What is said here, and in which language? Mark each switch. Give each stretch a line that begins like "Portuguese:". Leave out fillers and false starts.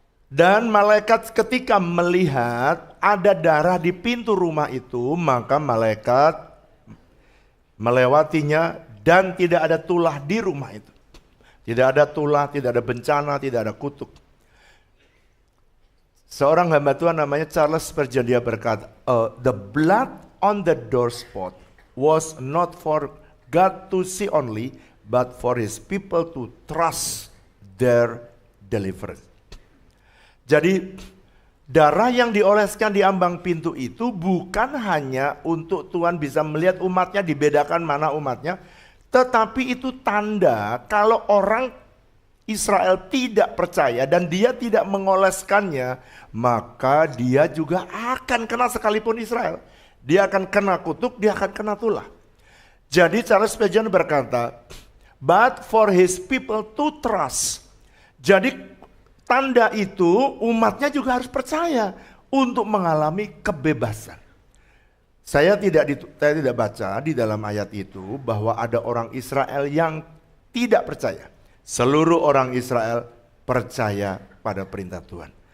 Indonesian: Dan malaikat ketika melihat ada darah di pintu rumah itu, maka malaikat melewatinya dan tidak ada tulah di rumah itu. Tidak ada tulah, tidak ada bencana, tidak ada kutuk. Seorang hamba Tuhan namanya Charles Spurgeon, dia berkata,
English: the blood on the doorspot was not for God to see only, but for his people to trust their deliverance.
Indonesian: Jadi darah yang dioleskan di ambang pintu itu bukan hanya untuk Tuhan bisa melihat umatnya, dibedakan mana umatnya, tetapi itu tanda kalau orang Israel tidak percaya dan dia tidak mengoleskannya, maka dia juga akan kena sekalipun Israel. Dia akan kena kutuk, dia akan kena tulah. Jadi
English: Charles Spurgeon
Indonesian: berkata,
English: but for his people to trust.
Indonesian: Jadi tanda itu umatnya juga harus percaya untuk mengalami kebebasan. Saya tidak baca di dalam ayat itu bahwa ada orang Israel yang tidak percaya. Seluruh orang Israel percaya pada perintah Tuhan.